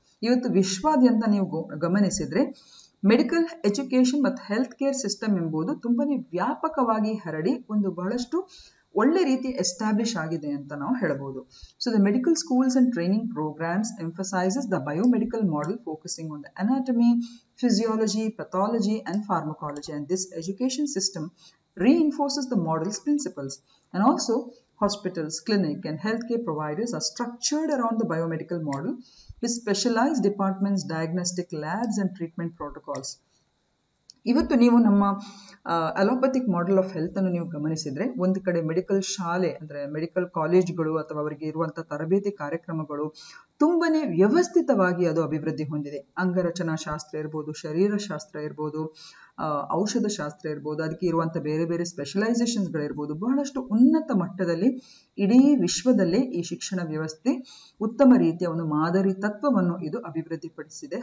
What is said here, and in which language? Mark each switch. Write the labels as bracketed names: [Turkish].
[Kannada] ಇವತ್ತು ವಿಶ್ವಾದ್ಯಂತ ನೀವು ಗಮನಿಸಿದ್ರೆ ಮೆಡಿಕಲ್ ಎಜುಕೇಶನ್ ಮತ್ತು ಹೆಲ್ತ್ ಕೇರ್ ಸಿಸ್ಟಮ್ ಎಂಬುದು ತುಂಬಾನೇ ವ್ಯಾಪಕವಾಗಿ ಹರಡಿ ಒಂದು ಬಹಳಷ್ಟು ಒಳ್ಳೆ ರೀತಿ ಎಸ್ಟಾಬ್ಲಿಷ್ ಆಗಿದೆ ಅಂತ ನಾವು ಹೇಳಬಹುದು. [English] So the medical schools and training programmes emphasizes the biomedical model focusing on the anatomy, physiology, pathology and pharmacology, and this education system reinforces the model's principles. And also hospitals, clinic and healthcare providers are structured around the biomedical model with specialized departments, diagnostic labs and treatment protocols. [Kannada] ಇವತ್ತು ನೀವು ನಮ್ಮ allopathic model of health ಅನ್ನು ನೀವು ಗಮನಿಸಿದ್ರೆ ಒಂದು ಕಡೆ medical ಶಾಲೆ ಅಂದ್ರೆ ಮೆಡಿಕಲ್ ಕಾಲೇಜ್ಗಳು ಅಥವಾ ಅವರಿಗೆ ಇರುವಂತಹ ತರಬೇತಿ ಕಾರ್ಯಕ್ರಮಗಳು ತುಂಬಾನೇ ವ್ಯವಸ್ಥಿತವಾಗಿ ಅದು ಅಭಿವೃದ್ಧಿ ಹೊಂದಿದೆ. ಅಂಗರಚನಾ ಶಾಸ್ತ್ರ ಇರ್ಬೋದು, ಶರೀರ ಶಾಸ್ತ್ರ ಇರ್ಬೋದು, ಔಷಧ ಶಾಸ್ತ್ರ ಇರ್ಬೋದು, ಅದಕ್ಕೆ ಇರುವಂತ ಬೇರೆ ಬೇರೆ ಸ್ಪೆಷಲೈಸೇಷನ್ಸ್ಗಳಿರ್ಬೋದು, ಬಹಳಷ್ಟು ಉನ್ನತ ಮಟ್ಟದಲ್ಲಿ ಇಡೀ ವಿಶ್ವದಲ್ಲೇ ಈ ಶಿಕ್ಷಣ ವ್ಯವಸ್ಥೆ ಉತ್ತಮ ರೀತಿಯ ಒಂದು ಮಾದರಿ ತತ್ವವನ್ನು ಇದು ಅಭಿವೃದ್ಧಿಪಡಿಸಿದೆ.